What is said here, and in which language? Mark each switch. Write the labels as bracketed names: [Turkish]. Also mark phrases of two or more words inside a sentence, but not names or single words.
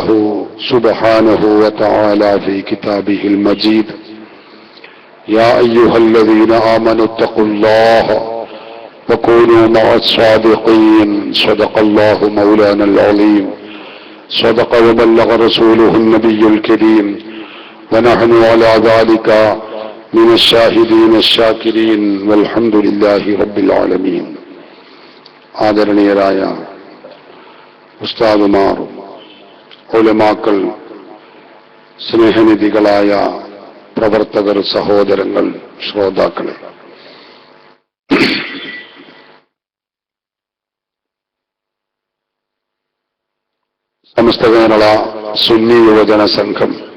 [Arabic] سبحانه وتعالى في كتابه المجيد يا أيها الذين آمنوا اتقوا الله وكونوا مع الصادقين صدق الله مولانا العظيم صدق وبلغ رسوله النبي الكريم ونحن على ذلك من الشاهدين الشاكرين والحمد لله رب العالمين. [Malayalam] ആദരണീയരായ ഉസ്താദുമാർ, ഉലമാക്കൾ, സ്നേഹനിധികളായ പ്രവർത്തകർ, സഹോദരങ്ങൾ, ശ്രോതാക്കളെ, സമസ്ത കേരള സുന്നി യുവജന സംഘം